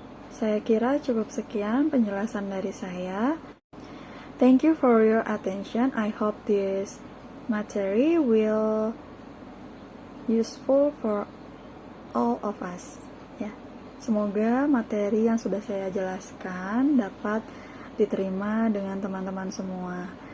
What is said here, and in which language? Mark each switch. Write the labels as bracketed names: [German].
[Indonesian] Saya kira cukup sekian penjelasan dari saya. [English] Thank you for your attention. I hope this materi will useful for all of us. [Indonesian] Ya, semoga materi yang sudah saya jelaskan dapat diterima dengan teman-teman semua.